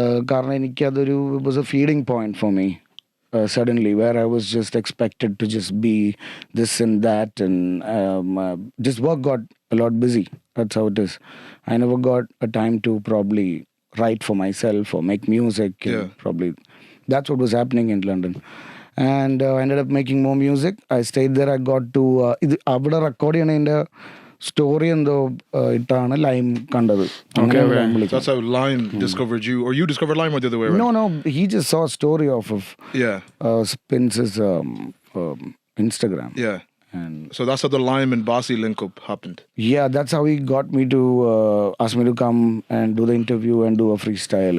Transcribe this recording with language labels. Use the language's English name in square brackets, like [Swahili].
[Malayalam] കാരണം എനിക്കതൊരു [English] it was a feeding point for me suddenly, where I was just expected to just be this and that, and just work got a lot busy. That's how it is. I never got a time to probably write for myself or make music. Probably that's what was happening in London, and I ended up making more music. I stayed there. I got to [Malayalam] അവിടെ record ചെയ്യണതിൻ്റെ story എന്തോ ഇട്ടാണ് lime കണ്ടത്. [English] That's how Lime discovered you, or you discovered Lime, or the other way around? No, he just saw a story off of Spince's Instagram. Yeah. And so that's how the Lime and Bhasi link up happened. Yeah, that's how he got me to ask me to come and do the interview and do a freestyle.